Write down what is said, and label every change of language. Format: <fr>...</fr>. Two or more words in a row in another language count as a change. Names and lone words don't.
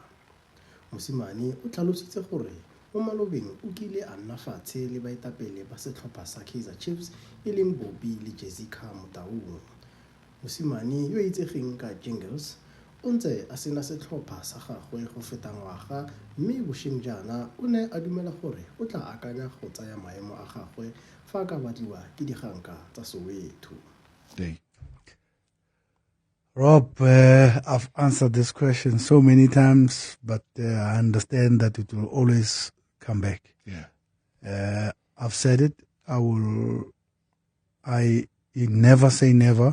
<tn>Mosimane o tlhalositse gore mo malobeng o kile a nna fatshe le baetapele ba setlhopha sa Kaizer Chiefs e leng Bobby le Dikgang Motaung. Mosimane yo itsegeng ka Jingles o ntse a sena setlhopha sa gagwe go feta ngwaga mme bosheng jaana o ne a dumela gore o tla akanya go tsaya maemo a gagwe fa ka batliwa ke diganka tsa Soweto.</tn> <en>Rob, I've answered this question so many times, but I understand that it will always come back. Yeah. I've said it. I never say never.</en>